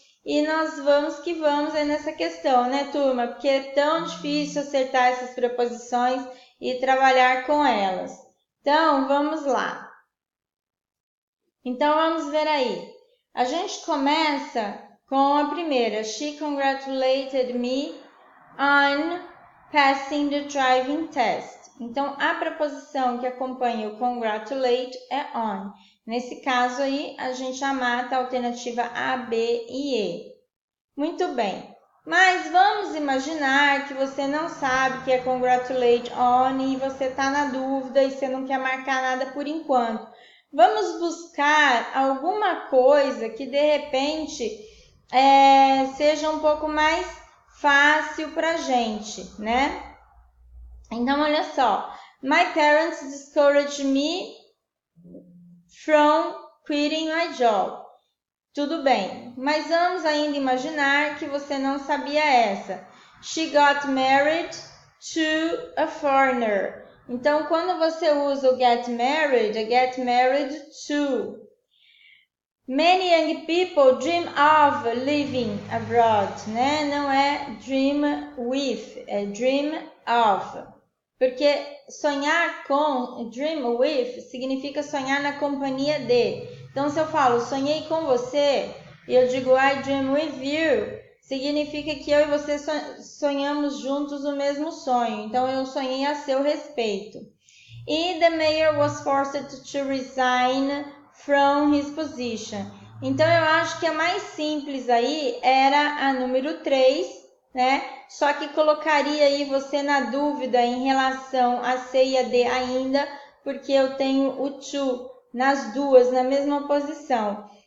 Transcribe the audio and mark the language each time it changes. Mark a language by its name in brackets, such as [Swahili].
[Portuguese] E nós vamos que vamos aí nessa questão, né, turma? Porque é tão difícil acertar essas preposições e trabalhar com elas. Então, vamos lá. Então, vamos ver aí. A gente começa com a primeira. [English] She congratulated me on passing the driving test. [Portuguese] Então, a preposição que acompanha o congratulate é on. Nesse caso aí, a já mata a alternativa A, B e E. Muito bem. Mas vamos imaginar que você não sabe que é congratulate on e você está na dúvida e você não quer marcar nada por enquanto. Vamos buscar alguma coisa que de repente seja um pouco mais fácil para a gente, né? Então, olha só. [English] My parents discouraged me from quitting my job. [Portuguese] Tudo bem, mas vamos ainda imaginar que você não sabia essa. [English] She got married to a foreigner. [Portuguese] Então, quando você usa o get married, é get married to. [English] Many young people dream of living abroad, né? [Portuguese] Não é dream with, é dream of. Porque sonhar com, dream with, significa sonhar na companhia de. Então, se eu falo, sonhei com você, e eu digo, [English] I dream with you, [Portuguese] significa que eu e você sonhamos juntos o mesmo sonho. Então, eu sonhei a seu respeito. [English] E the mayor was forced to resign from his position. [Portuguese] Então, eu acho que a mais simples aí era a número 3, né? Só que colocaria aí você na dúvida em relação a C e a D ainda, porque eu tenho o to nas duas, na mesma posição.